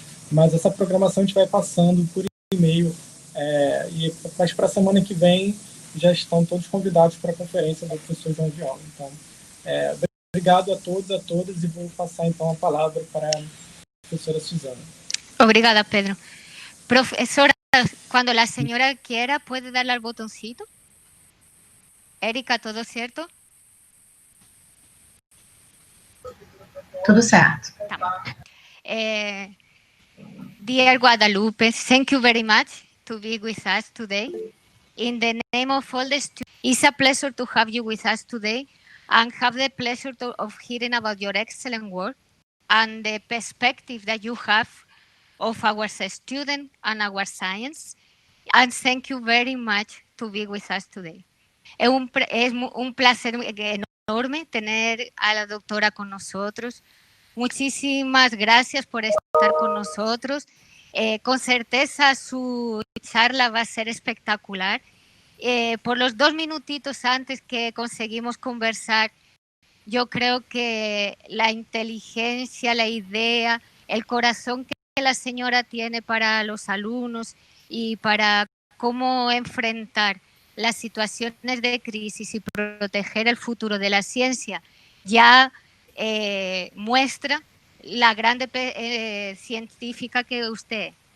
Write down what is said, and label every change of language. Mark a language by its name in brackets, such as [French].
[Portuguese] Mas essa programação a gente vai passando por e-mail, mas para a semana que vem já estão todos convidados para a conferência do professor João Viola. Então, obrigado a todos, a todas, e vou passar então a palavra para a professora Suzana. Obrigada, Pedro. [Spanish] Profesora, cuando la señora quiera, puede darle al botoncito. Erika, ¿todo cierto? [Portuguese] Tudo certo. Tá bom. [English] Dear Guadalupe, thank you very much to be with us today. In the name of all the students, it's a pleasure to have you with us today and have the pleasure of hearing about your excellent work and the perspective that you have of our students and our science. And thank you very much to be with us today. [Spanish] Es un placer enorme tener a la doctora con nosotros. Muchísimas gracias por estar con nosotros. Con certeza su charla va a ser espectacular. Por los 2 minutitos antes que conseguimos conversar, yo creo que la inteligencia, la idea, el corazón que la señora tiene para los alumnos y para cómo enfrentar las situaciones de crisis y proteger el futuro de la ciencia ya muestra la grande científica que usted es.